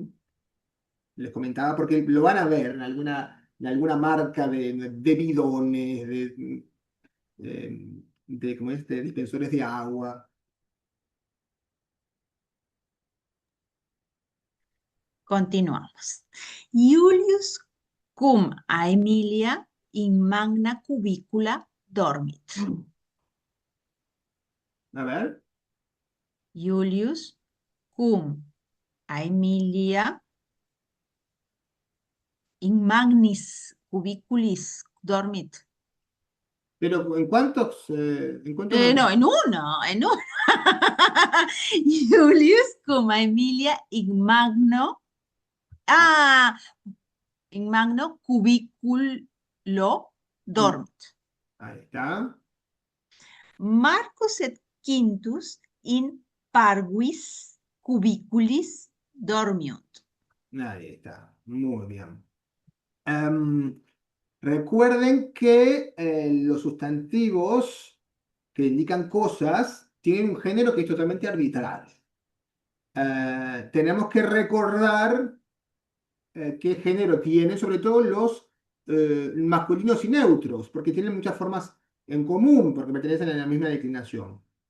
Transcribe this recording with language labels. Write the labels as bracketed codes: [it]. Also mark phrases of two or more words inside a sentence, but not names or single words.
[es] Les comentaba porque lo van a ver en alguna marca de bidones, ¿cómo es? De dispensores de agua. Continuamos. [la] Julius cum Aemilia in magna cubicula dormit. [es] A ver. [la] Julius cum Aemilia in magnis cubiculis dormit. [es] Pero ¿en cuántos No, en uno, en uno. [la] Julius cum Aemilia in magno. In magno cubiculo dormit. [es] Ahí está. [la] Marcus et Quintus in parvis cubiculis dormiunt. [es] Ahí está. Muy bien. Em, Recuerden que los sustantivos que indican cosas tienen un género que es totalmente arbitrario. Tenemos que recordar qué género tienen, sobre todo los masculinos y neutros, porque tienen muchas formas en común, porque pertenecen a la misma declinación.